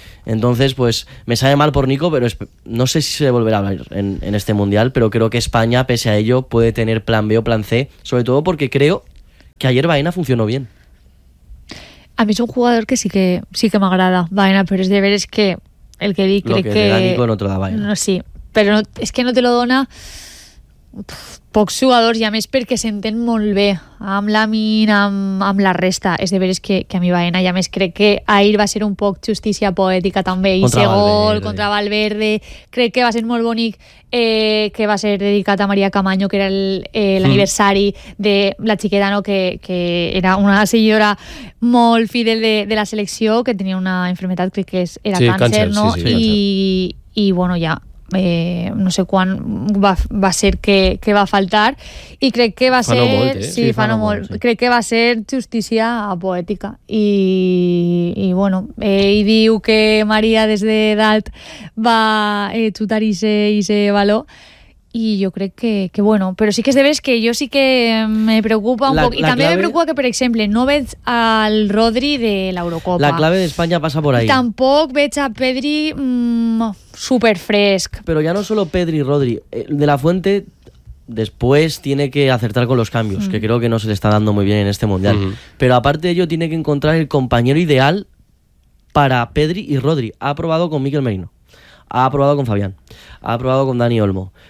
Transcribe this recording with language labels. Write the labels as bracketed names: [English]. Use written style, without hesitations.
[Spanish] Entonces, pues, me sabe mal por Nico, pero no sé si se volverá a hablar en este Mundial, pero creo que España, pese a ello, puede tener plan B o plan C, sobre todo porque creo que ayer Baena funcionó bien. A mí es un jugador que sí que me agrada, Baena, pero es de ver es que el que di cree que... Lo que le da Nico no te lo da Baena. No, sí, pero no, es que no te lo dona... [Catalan] pocs jugadors, i a més perquè s'entén molt bé amb la Min, amb la resta. És de veres que a mi Baena, i a més crec que ahir va ser un poc justícia poètica també, i ese gol contra Valverde, crec que va ser molt bonic, que va ser dedicat a Maria Camaño, que era l'aniversari de la xiqueta, no? que era una seguidora molt fidel de la selecció, que tenia una infermetat, crec que era sí, càncer, no? Sí, sí, i bueno, ja... no sé quan va ser que va faltar i crec que va ser crec que va ser justícia poètica i bueno, ell diu que Maria des de dalt va xutar ese valor i jo crec que bueno, però sí que és de veres que jo sí que me preocupa un poc i també me preocupa que per exemple no veig al Rodri de l'Eurocopa. [Spanish] La clave [Catalan] d'Espanya passa per ahí. Tampoc veig a Pedri súper fresc. [Spanish] Pero ya no solo Pedri y Rodri. De la Fuente después tiene que acertar con los cambios, que creo que no se le está dando muy bien en este Mundial. Pero aparte de ello, tiene que encontrar el compañero ideal para Pedri y Rodri. Ha probado con Miquel Merino. Ha probado con Fabián. Ha probado con Dani Olmo.